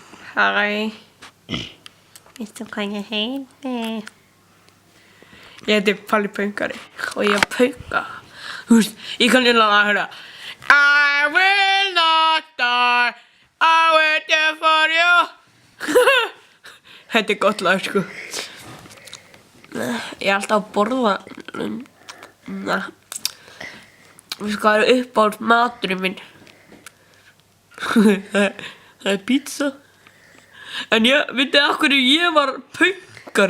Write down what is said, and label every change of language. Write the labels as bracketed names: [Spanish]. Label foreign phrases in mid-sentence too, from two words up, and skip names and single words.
[Icelandic] Hej. Veistu hvað ég heiti? Ég heiti Palli Pönkari og ég pauka. Þú veist, ég kann hérna að höra [English] I will not die, I will die for you. [Icelandic] Þetta gott lag, sko. Ég alltaf að borða. Veistu hvað uppáhalds maturinn minn? Það pizza. En vitið af hverju ég var pönkari?